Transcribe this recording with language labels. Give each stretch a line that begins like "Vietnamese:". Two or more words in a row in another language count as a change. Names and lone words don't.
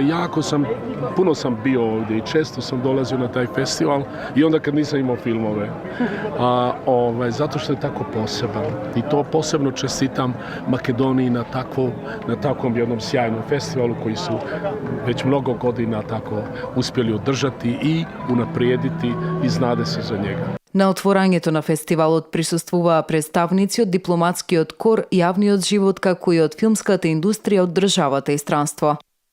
Croatian: Puno sam bio ovdje i često sam dolazio na taj festival i onda kad nisam imao filmove. Zato što je tako poseban. I to posebno čestitam Makedoniji na takvom jednom sjajnom festivalu koji su već mnogo godina tako uspjeli održati i unaprijediti i znade se za njega.
Macedonian: На отворањето на фестивалот присуствуваа представници од дипломатскиот кор, јавниот живот, како и од филмската индустрија од државата и странство.